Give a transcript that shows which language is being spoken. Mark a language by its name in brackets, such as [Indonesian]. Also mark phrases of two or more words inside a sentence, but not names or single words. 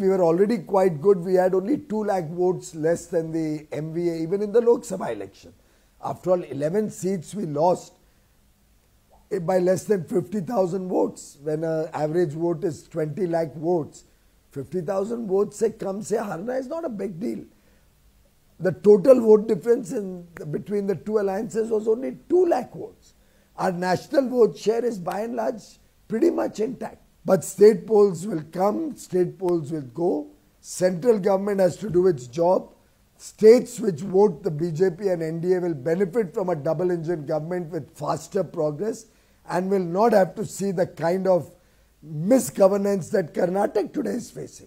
[English] We were already quite good. We had only 2 lakh votes less than the MVA, even in the Lok Sabha election. After all, 11 seats we lost by less than 50,000 votes, when an average vote is 20 lakh votes. 50,000 votes [Hindi] se kam se harna [English] is not a big deal. The total vote difference between the two alliances was only 2 lakh votes. Our national vote share is by and large pretty much intact. But state polls will come, state polls will go. Central government has to do its job. States which vote the BJP and NDA will benefit from a double engine government with faster progress and will not have to see the kind of misgovernance that Karnataka today is facing.